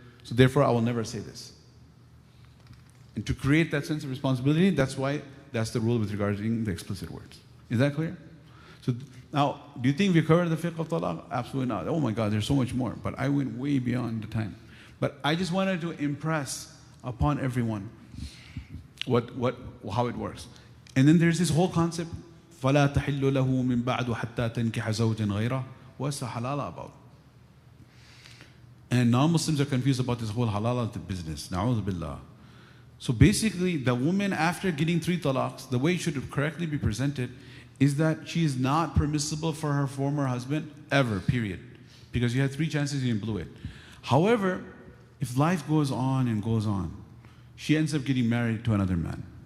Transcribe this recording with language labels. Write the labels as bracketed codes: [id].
[en] So therefore, I will never say this. And to create that sense of responsibility, that's the rule with regarding the explicit words. Is that clear? So now, do you think we covered the fiqh of talaq? Absolutely not. Oh my God, there's so much more. But I went way beyond the time. But I just wanted to impress upon everyone how it works. And then there's this whole concept, [ar] فَلَا تَحِلُّ لَهُ مِن بَعْدُ حَتَّى تَنْكِحَ زَوْجًا غَيْرَهُ. [en] What's the halala about? And non-Muslims are confused about this whole halala business. Na'udhu billah. So basically, the woman, after getting 3 talaqs, the way it should correctly be presented is that she is not permissible for her former husband ever, period. Because you had 3 chances, you blew it. However, if life goes on and goes on, she ends up getting married to another man.